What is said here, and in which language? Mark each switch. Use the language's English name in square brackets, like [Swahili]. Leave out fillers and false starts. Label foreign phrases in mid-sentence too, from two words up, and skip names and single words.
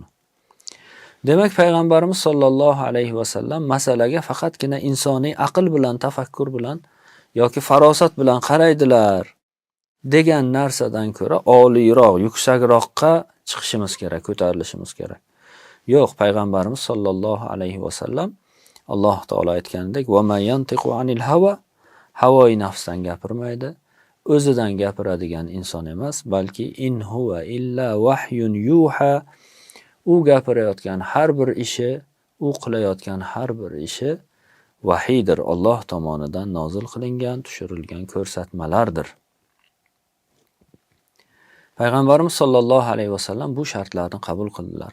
[Uzbek] Demak, payg'ambarimiz [Arabic] صلى الله عليه وسلم [Uzbek] masalaga faqatgina insoniy aql bilan, tafakkur bilan yoki farosat bilan qaraydilar degan narsadan ko'ra oliyroq, yuksakroqqa chiqishimiz kerak, ko'tarilishimiz kerak. Yo'q, payg'ambarimiz [Arabic] صلى الله عليه وسلم [Uzbek] Alloh taolo aytganidek, [Arabic] "وما ينطق عن الهوى", [Uzbek] havoi nafsdan gapirmaydi, o'zidan gapiradigan inson emas, balki [Arabic] إن هو إلا وحي يوحى, [Uzbek] u gapirayotgan har bir ishi, u qilayotgan har bir ishi vahiydir, Alloh tomonidan nozil qilingan, tushirilgan ko'rsatmalardir. Payg'ambarimiz [Arabic] صلى الله عليه وسلم [Uzbek] bu shartlarni qabul qildilar.